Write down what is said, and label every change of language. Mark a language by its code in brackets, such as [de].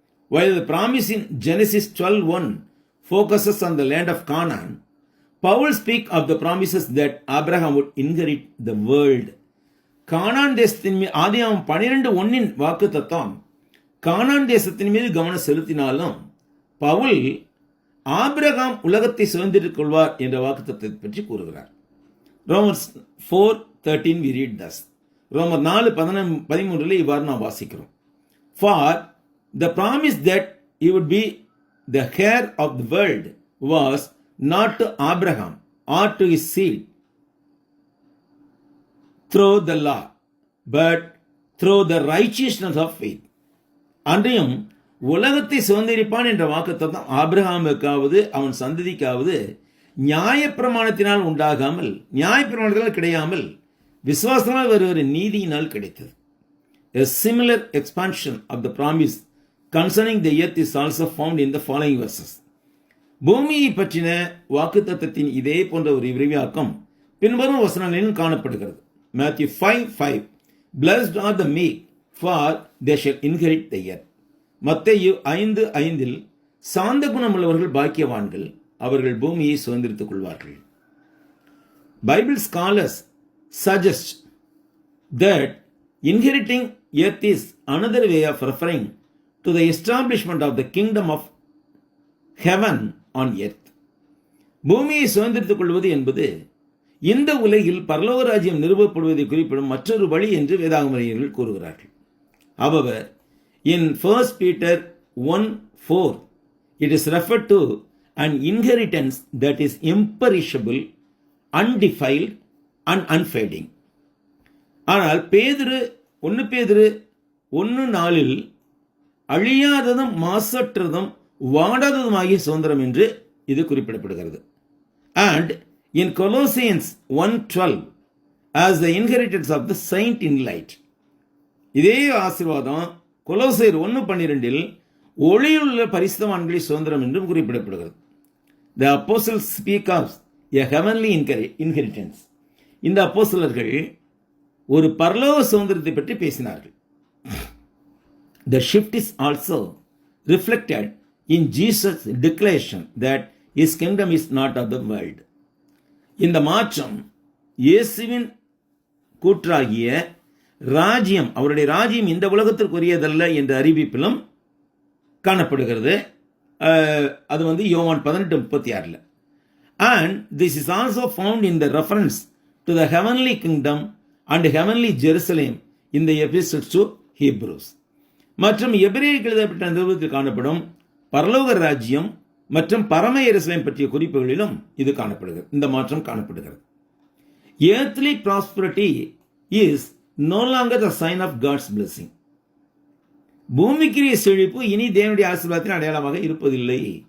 [en] While the promise in Genesis 12:1 focuses on the land of Canaan, Paul speaks of the promises that Abraham would inherit the world. [ta] கானான் தேசத்தின் மீது ஆதியாகமம் 12:1 வாக்கு தத்தம் கானான் தேசத்தின் மீது கவனம் செலுத்தினாலும் பவுல் ஆபிரகாம் உலகத்தை சுதந்திரித்துக் கொள்வார் என்ற வாக்கு தத்தத்தை பற்றி கூறுகிறார். [en] Romans 4:13 we read thus. [ta] ரோமர் 4:13 இவ்வாறு நாம் வாசிக்கிறோம். [en] For the promise that he would be the heir of the world was not to Abraham or to his seed through the law, but through the righteousness of faith. [ta] அன்றையும் உலகத்தை சுதந்திரிப்பான் என்ற வாக்குத்தத்தம் ஆபிரகாமுக்காவது அவன் சந்ததிக்காவது நியாயப்பிரமாணத்தினால் உண்டாகாமல், நியாயப்பிரமாணத்தினால் கிடையாமல், விசுவாசனால் வருகிற நீதியினால் கிடைத்தது. [en] A similar expansion of the promise concerning the earth is also found in the following verses. [ta] பூமியை பற்றின வாக்குத்தத்தத்தின் இதே போன்ற ஒரு விரிவாக்கம் பின்வரும் வசனங்களிலும் காணப்படுகிறது. [en] Matthew 5:5 Blessed are the meek, for they shall inherit the earth. [ta] மத்தேயு 5:5 சாந்த குணமுள்ளவர்கள் பாக்கியவான்கள், அவர்கள் பூமியை சுதந்திரித்துக் கொள்வார்கள். [en] Bible scholars suggest that inheriting earth is another way of referring to the establishment of the kingdom of heaven on earth. [ta] பூமியை சுதந்திரித்துக் கொள்வது என்பது இந்த உலகில் பரலோக ராஜ்யம் நிறுவப்படுவதை குறிப்பிடும் மற்றொரு வழி என்று வேதாகமறிஞர்கள் கூறுகிறார்கள். [en] However, in 1 Peter 1:4 it is referred to an inheritance that is imperishable, undefiled and unfading. [ta] ஆனால் பேதுரு 1 பேதுரு 1:4 அழியாததும் மாசற்றதும் வாடாததுமாகிய சுதந்திரம் என்று இது குறிப்பிடப்படுகிறது. [en] And in Colossians 1:12 as the inheritance of the saint in light. [ta] இதே ஆசீர்வாதம் கொலோசையர் 1:12 ஒளியுள்ள பரிசுத்தவான்களை சுதந்திரம் என்றும் குறிப்பிடப்படுகிறது. [en] The apostles speak of a heavenly inheritance. [ta] இந்த அப்போஸ்தலர்கள் ஒரு பரலோக சுதந்திரத்தை பற்றி பேசினார்கள். [en] The shift is also reflected in Jesus' declaration that his kingdom is not of the world. [ta] இந்த மாற்றம் இயேசுவின் கூற்றாகிய ராஜ்யம், அவருடைய ராஜ்யம் இந்த உலகத்திற்குரியதல்ல என்ற அறிவிப்பிலும் காணப்படுகிறது. அது யோவான் 18:36. [en] And this is also found in the reference to the heavenly kingdom and heavenly Jerusalem in the epistles to Hebrews. [ta] மற்றும் எபிரேயருக்கு எழுதப்பட்ட நிருபத்தில் காணப்படும் பரலோக ராஜ்யம் மற்றும் பரம எருசலேம் பற்றிய குறிப்புகளிலும் இது காணப்படுகிறது. இந்த மாற்றம் காணப்படுகிறது. [en] Earthly prosperity is no longer the sign of God's blessing. [ta] பூமிக்குரிய செழிப்பு இனி தேவனுடைய ஆசீர்வாதத்தின் அடையாளமாக இருப்பதில்லை.